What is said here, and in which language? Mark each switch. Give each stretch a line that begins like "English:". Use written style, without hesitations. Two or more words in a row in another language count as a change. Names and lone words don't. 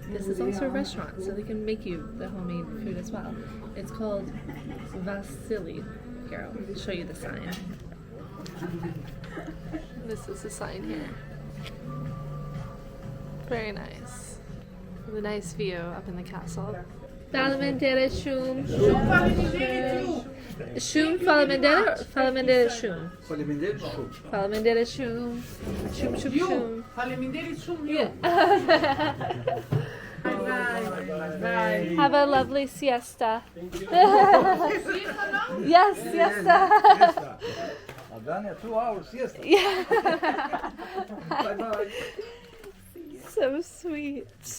English: This is also a restaurant, so they can make you the homemade food as well. It's called Vasily. Here, I'll show you the sign. This is the sign here. Very nice. With a nice view up in the castle.
Albanian: Falamendere shum. Shum falamendere. Falamendere shum. Falamendere shum. Shum shum shum. Faleminderit shumë ju.
English: Have a lovely siesta. Yes, siesta. Albania, 2 hours, yes. Yeah. Bye bye. So sweet.